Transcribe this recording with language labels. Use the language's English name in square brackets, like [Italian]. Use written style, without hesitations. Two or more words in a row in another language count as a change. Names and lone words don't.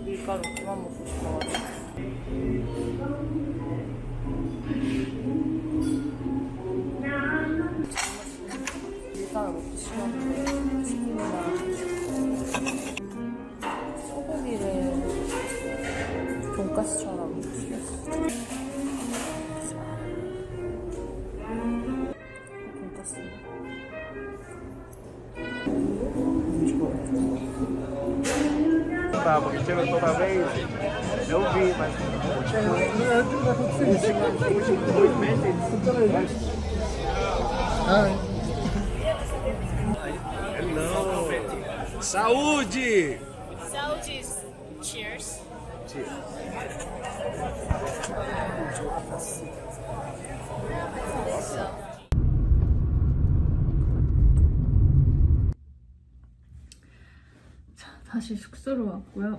[Korean] 밀가루 그만 먹고 싶어가지고. 밀가루 먹기 싫었는데 치킨이랑 소고기를 돈가스처럼 시켰어. 돈가스. [Portuguese] Porque chega toda vez, eu vi, mas não. Saúde! Saúde. [Korean] Cheers. 자, 다시 숙소로 왔고요.